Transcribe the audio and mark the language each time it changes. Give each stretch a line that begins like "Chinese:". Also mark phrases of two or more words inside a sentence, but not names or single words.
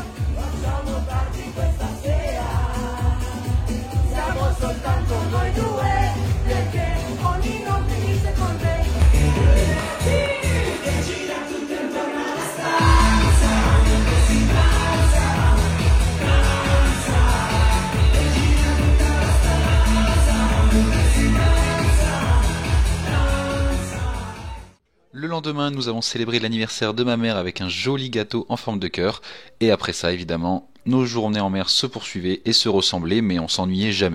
Italian: Facciamo tardi questa sera, siamo soltanto noi due, perché ogni notte inizia con me. Che gira tutto intorno alla stanza, che si danza, danza, che gira tutta la stanza, che si danza.
French: Le lendemain, nous avons célébré l'anniversaire de ma mère avec un joli gâteau en forme de cœur. Et après ça, évidemment, nos journées en mer se poursuivaient et se ressemblaient, mais on s'ennuyait jamais.